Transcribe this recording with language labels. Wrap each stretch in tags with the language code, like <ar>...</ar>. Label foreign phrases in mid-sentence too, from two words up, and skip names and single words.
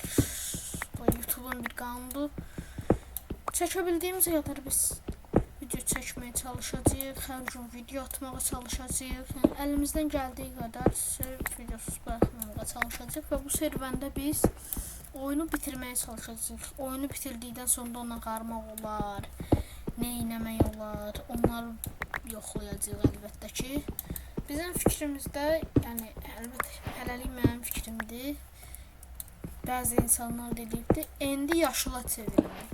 <az>Bu YouTube'un bir qanunudur.</az> <tr>Çekebildiğimiz kadar biz video çekmeye çalışacağız. Her gün video atmaya çalışacağız. Yani elimizden geldiği kadar videosuz bırakmaya çalışacağız. Ve bu serüvende biz oyunu bitirmeye çalışacağız.</tr> <az>Oyunu bitirdikten sonra ona qarmaq olar. Ne eləmək olar. Onları yoxlayacağıq əlbəttə ki. Bizim fikrimizdə, yəni əlbəttə hələlik mənim fikrimdir. Bəzi insanlar dedikdə endi yaşıla çevirmək.</az>